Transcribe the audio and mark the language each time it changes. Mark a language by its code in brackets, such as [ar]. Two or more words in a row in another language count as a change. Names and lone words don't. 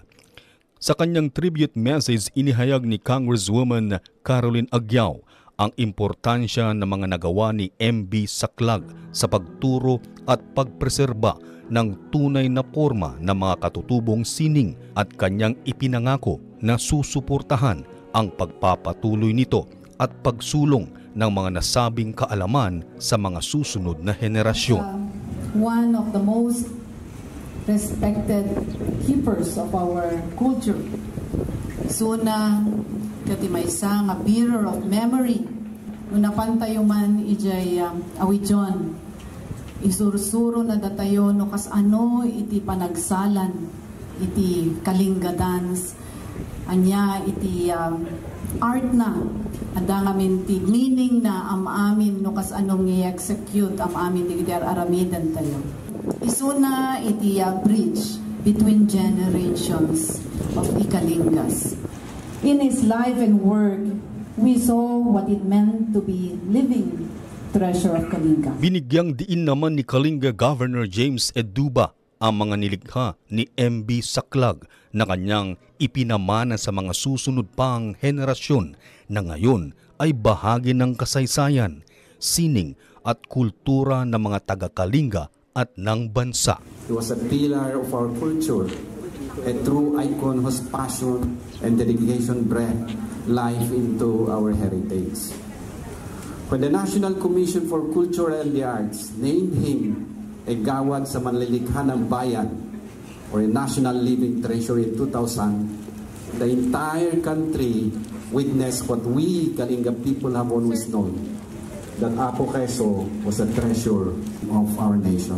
[tl] Sa kanyang tribute message, inihayag ni Congresswoman Caroline Aguiao ang importansya ng mga nagawa ni MB Saklag sa pagturo at pagpreserba ng tunay na forma ng mga katutubong sining at kanyang ipinangako na susuportahan ang pagpapatuloy nito at pagsulong ng mga nasabing kaalaman sa mga susunod na henerasyon. [en] One of the most respected keepers of our culture. [ilo] Suna, kati may isang [en] bearer of memory. [ilo] Nung napantayo man ijay awidyon. Isursuro na datayo no kas ano iti panagsalan, iti Kalinga dance. Anya iti art na. Anda ngamin ti meaning na amin no kas anong i-execute amin ti aramidan tayo. Isuna iti [en] bridge between generations of Ikalingas. In his life and work, we saw what it meant to be living treasure of Kalinga. [tl] Binigyang diin naman ni Kalinga Governor James Eduba ang mga nilikha ni MB Saklag na kanyang ipinamana sa mga susunod pang henerasyon na ngayon ay bahagi ng kasaysayan, sining at kultura ng mga taga-Kalinga at ng bansa. [en] He was a pillar of our culture, a true icon whose passion and dedication brought life into our heritage. When the National Commission for Culture and the Arts named him a Gawad sa Manlilikha ng Bayan or a National Living Treasure in 2000, the entire country witnessed what we Kalinga people have always known, that Apo Quezon was a treasure of our nation.